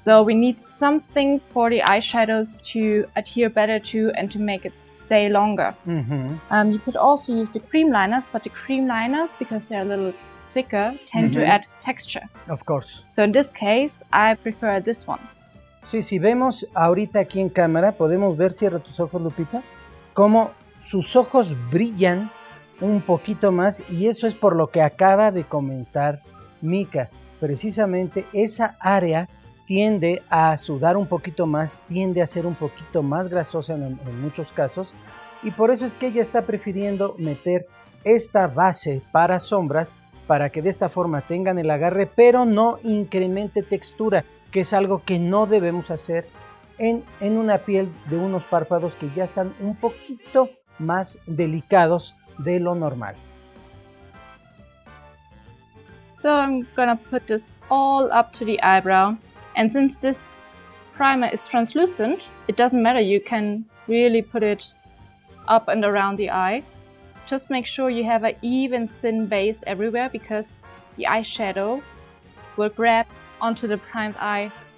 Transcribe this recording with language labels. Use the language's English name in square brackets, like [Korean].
[English] So we need something for the eyeshadows to adhere better to and to make it stay longer. Mm-hmm. You could also use the cream liners, but the cream liners, because they're a little thicker, tend to add texture. Of course. So in this case, I prefer this one. [Spanish] Sí, si vemos ahorita aquí en cámara, podemos ver, cierra tus ojos, Lupita, cómo sus ojos brillan un poquito más y eso es por lo que acaba de comentar Mica. Precisamente esa área tiende a sudar un poquito más, tiende a ser un poquito más grasosa en muchos casos y por eso es que ella está prefiriendo meter esta base para sombras para que de esta forma tengan el agarre pero no incremente textura, que es algo que no debemos hacer en una piel de unos párpados que ya están un poquito más delicados de lo normal. [English] So I'm gonna put this all up to the eyebrow, and since this primer is translucent, it doesn't matter, you can really put it up and around the eye. Just make sure you have an even thin base everywhere because the eyeshadow will grab onto the primed eye.